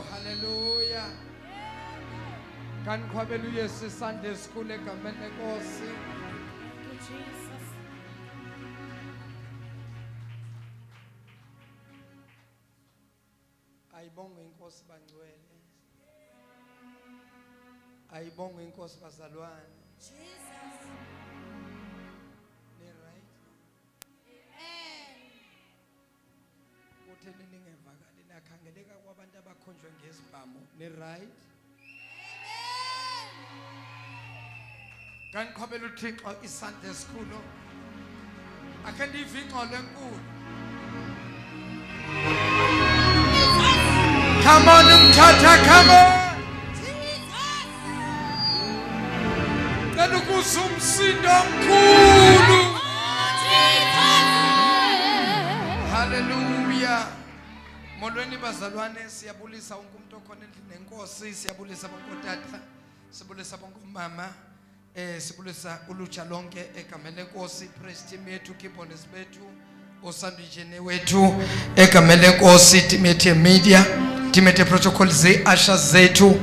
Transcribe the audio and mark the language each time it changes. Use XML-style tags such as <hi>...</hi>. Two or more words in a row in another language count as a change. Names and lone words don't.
<xh>Hallelujah. Kan khwabela uYesu</xh> <en>Sunday school</en> <xh>egameni lenkosi. Jesus. Ayibonge inkosi bangcwele. Ayibonge inkosi bazalwane. Jesus. Ni right? Amen. Kutheni ningevakali nakhangeleka kwabantu abakhonjwe ngesibhamu. Ni right? Kan khwabela uThixo</xh> <en>iSunday school.</en> <xh>Akhe ndive ingxolo enkulu.</xh> <en>Come on, Mthatha, come on.</en> <zu>Cela ukuzwa umsindo omkhulu. Hallelujah.</zu> <xh>Molweni bazalwane, siyabulisa wonke umuntu okhona endlini nenkosi, siyabulisa bonke otata, sibulisa bonke umama, sibulisa ulutsha lonke egameni lenkosi,</xh> <en>praise team</en> <xh>yethu, keyboardist bethu, osandwijene wethu egameni lenkosi, team yethu media, team yethu protocol ze-usher zethu.</xh>